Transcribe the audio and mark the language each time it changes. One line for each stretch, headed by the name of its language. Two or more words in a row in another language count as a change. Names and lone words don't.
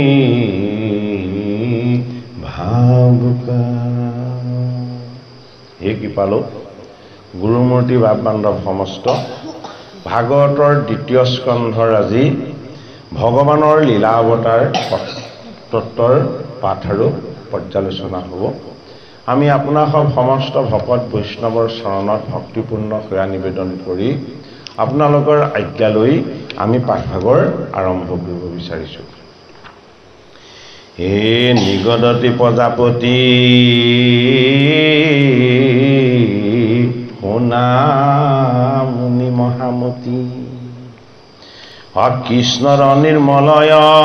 Assamese: ভাৱুকা হে কৃপালু গুৰুমূৰ্তি ভাৱবান্ধৱ সমস্ত ভাগৱতৰ দ্বিতীয় স্কন্ধৰ আজি ভগৱানৰ লীলা অৱতাৰ তত্ত্বৰ পাঠ আৰু পৰ্যালোচনা হ'ব। আমি আপোনাক সমস্ত ভকত বৈষ্ণৱৰ চৰণত ভক্তিপূৰ্ণ সেৱা নিবেদন কৰি আপোনালোকৰ আজ্ঞা লৈ আমি পাঠভাগৰ আৰম্ভ কৰিব বিচাৰিছো। হে নিগদতি প্ৰজাপতি শুনা মুনি মহামতি কৃষ্ণৰ নিৰ্মলয়